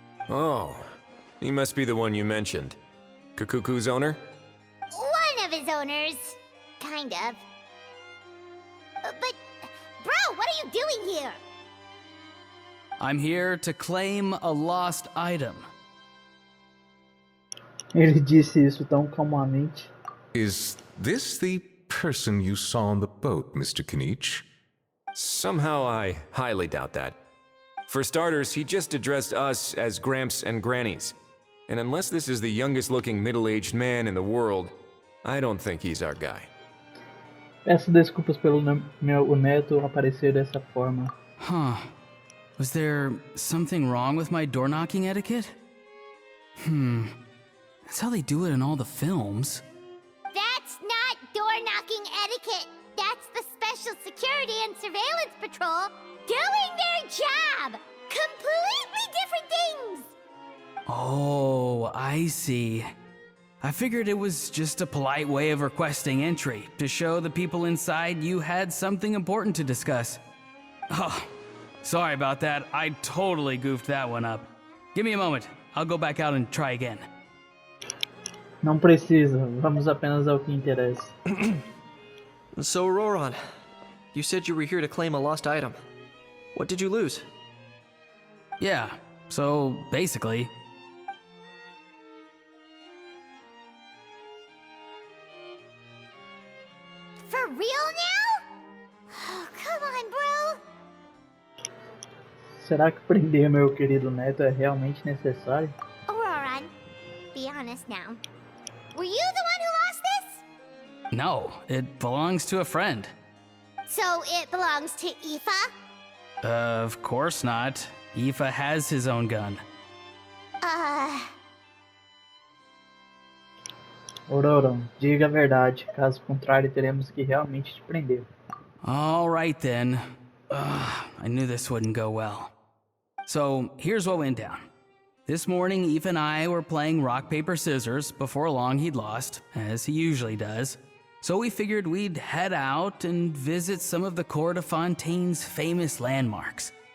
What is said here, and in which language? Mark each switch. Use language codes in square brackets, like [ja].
[en] Oh, he must be the one you mentioned. Kakuku's owner? One of his owners. Kind of. But, bro, what are you doing here? I'm here to claim a lost item. [pt] Ele disse isso tão calmamente. [en] Is this the person you saw on the boat, Mr. Kinich? Somehow I highly doubt that. For starters, he just addressed us as Gramps and Grannies. And unless this is the youngest looking middle-aged man in the world, I don't think he's our guy. [pt] Peço desculpas pelo meu neto aparecer dessa forma. [en] Huh. Was there something wrong with my door-knocking etiquette? That's how they do it in all the films. That's not door-knocking etiquette. That's the Special Security and Surveillance Patrol doing their job! Completely different things! Oh, I see. I figured it was just a polite way of requesting entry, to show the people inside you had something important to discuss. Oh, sorry about that. I totally goofed that one up. Give me a moment. I'll go back out and try again. [pt] Não precisa, vamos apenas ao que interessa. [en] So, Roran, you said you were here to claim a lost item. What did you lose? Yeah, so basically... For real now? Oh, come on, bro. [pt] Será que prender meu querido neto é realmente necessário? [en] Auroran, be honest now. Were you the one who lost this? No, it belongs to a friend. So it belongs to Aoife? Of course not. Aoife has his own gun. [pt] Auroran, diga a verdade. Caso contrário, teremos que realmente te prender. [en] All right then. I knew this wouldn't go well. So here's what went down. This morning, Eve and I were playing rock, paper, scissors. Before long, he'd lost, as he usually does. So we figured we'd head out and visit some of the Cour de Fontaine's famous landmarks.